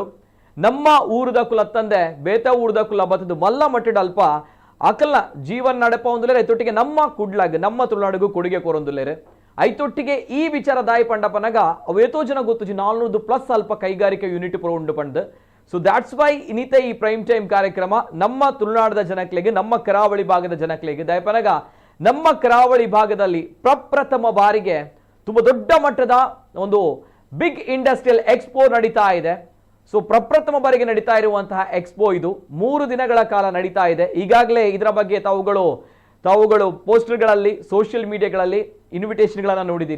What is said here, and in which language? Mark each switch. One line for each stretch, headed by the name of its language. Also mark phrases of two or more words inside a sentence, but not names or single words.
Tulu: ನಮ್ಮ ಊರದ ಕುಲ ತಂದೆ ಬೇತ ಊರದ ಕುಲ ಬತ್ತದು ಮಲ್ಲ ಮಟ್ಟದ ಅಲ್ಪ ಅಕಲ್ನ ಜೀವನ ನಡಪ ಒಂದುಲೇರೆ ಐತೊಟ್ಟಿಗೆ ನಮ್ಮ ಕುಡ್ಲಾಗ ನಮ್ಮ ತುಳುನಾಡಿಗೂ ಕೊಡುಗೆ ಕೊರೊಂದುಲೇರೆ ಐತೊಟ್ಟಿಗೆ ಈ ವಿಚಾರ ದಾಯಿ ಪಂಡಪನಗ ಅವೇತೋ ಜನ ಗೊತ್ತು 400+ ಅಲ್ಪ ಕೈಗಾರಿಕಾ ಯೂನಿಟ್ ಪುರ ಉಂಡು ಪಂಡ್.
English: so that's why
Tulu: ಇನ್ನಿತ ಈ
English: prime time
Tulu: ಕಾರ್ಯಕ್ರಮ ನಮ್ಮ ತುಳುನಾಡದ ಜನಕ್ಲೆಗೆ, ನಮ್ಮ ಕರಾವಳಿ ಭಾಗದ ಜನಕ್ಲೆಗೆ ದಯಪನಗ
Kannada: ನಮ್ಮ ಕರಾವಳಿ ಭಾಗದಲ್ಲಿ ಪ್ರಪ್ರಥಮ ಬಾರಿಗೆ ತುಂಬ ದೊಡ್ಡ ಮಟ್ಟದ ಒಂದು
English: big industrial expo
Kannada: ನಡೀತಾ ಇದೆ. ಸೊ ಪ್ರಪ್ರಥಮ ಬಾರಿಗೆ ನಡೀತಾ ಇರುವಂತಹ ಎಕ್ಸ್ಪೋ ಇದು 3 ದಿನಗಳ ಕಾಲ ನಡೀತಾ ಇದೆ. ಈಗಾಗಲೇ ಇದರ ಬಗ್ಗೆ ತಾವುಗಳು ಪೋಸ್ಟರ್ಗಳಲ್ಲಿ,
English: social mediagalalli
Kannada: ಇನ್ವಿಟೇಷನ್ಗಳನ್ನು ನೋಡಿದಿರಿ.